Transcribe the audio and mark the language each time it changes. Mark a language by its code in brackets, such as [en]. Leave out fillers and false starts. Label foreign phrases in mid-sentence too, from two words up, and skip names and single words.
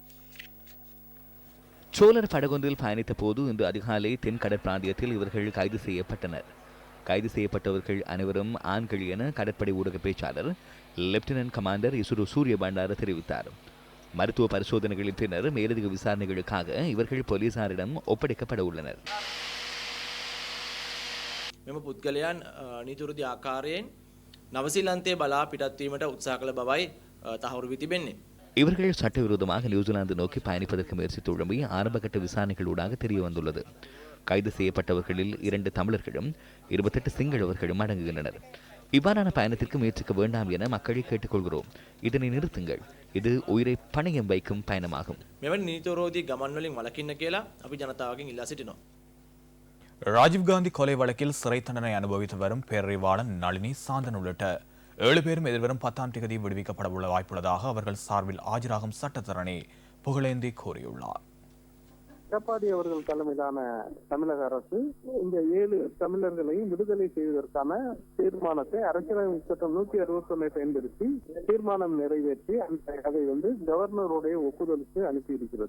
[ta] சோழர் படகொன்றில் பயணித்த போது இன்று அதிகாலை தென் கடற்பிராந்தியத்தில் இவர்கள் கைது செய்யப்பட்டனர். கைது செய்யப்பட்டவர்கள் அனைவரும் ஆண்கள் என கடற்படை ஊடக பேச்சாளர் லெப்டினன்ட் கமாண்டர் இசுரு சூரிய பண்டார தெரிவித்தார். மருத்துவ பரிசோதனைகளின் பின்னர் மேலதிக விசாரணைகளுக்காக இவர்கள் போலீசாரிடம் ஒப்படைக்கப்பட உள்ளனர். [si] මෙම පුද්ගලයන් නීතිවිරුද්ධ ආකාරයෙන් නවසීලන්තයේ බලා පිටත් වීමට උත්සාහ කළ බවයි තහවුරු වී තිබෙන්නේ. [ta] இவர்கள் சட்டவிரோதமாக நியூசிலாந்து நோக்கி பயணிப்பதற்கு முயற்சித்துள்ளமை ஆரம்பகட்ட விசாரணைகளூடாக தெரிய வந்துள்ளது. கைது செய்யப்பட்டவர்களில் 2 தமிழர்களும் 28 சிங்களவர்களும் அடங்குகின்றனர். இவ்வாறான பயணத்திற்கு முயற்சிக்க வேண்டாம் என மக்களை கேட்டுக்கொள்கிறோம். இதனை நிறுத்துங்கள். இது உயிரை பணயம் வைக்கும் பயணமாகும். [si] මෙවැනි නීතිවිරෝධී ගමන් වලින් වළකින්න කියලා අපි ජනතාවගෙන් ඉල්ලා සිටිනවා. [ta] ராஜீவ்காந்தி கொலை வழக்கில் சிறை தண்டனை அனுபவித்து வரும் பேரறிவாளன் நளினி சாந்தன் உள்ளிட்ட 7 பேரும் எதிர்வரும் 10ஆம் தேதி விடுவிக்கப்பட உள்ள வாய்ப்புள்ளதாக அவர்கள் சார்பில் ஆஜராகும் சட்டத்தரணி புகழேந்தி கூறியுள்ளார். எடப்பாடி அவர்கள் தலைமையிலான தமிழக அரசு இந்த 7 தமிழர்களையும் விடுதலை செய்வதற்கான தீர்மானத்தை அரசியலமைப்பு சட்டம் 161 பயன்படுத்தி தீர்மானம் நிறைவேற்றி அதை கவர்னருடைய ஒப்புதலுக்கு அனுப்பியிருக்கிறது.